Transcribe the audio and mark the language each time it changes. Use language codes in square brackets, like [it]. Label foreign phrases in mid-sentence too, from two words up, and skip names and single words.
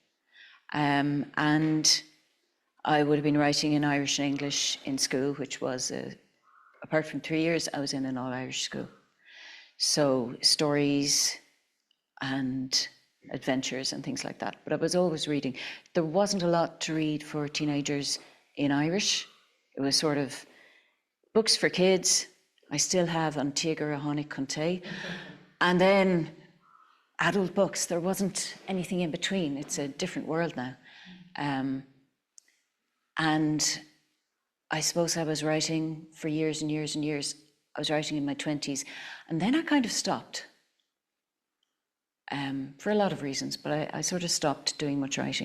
[en] And I would have been writing in Irish and English in school, which was, apart from 3 years, I was in an all-Irish school. So stories and adventures and things like that. But I was always reading. There wasn't a lot to read for teenagers in Irish. It was sort of books for kids. I still have An t-údar a tháinig conté. And then adult books. There wasn't anything in between. It's a different world now. And I suppose I was writing for years and years and years. I was writing in my 20s. And then I kind of stopped. For a lot of reasons, but I sort of stopped doing much writing.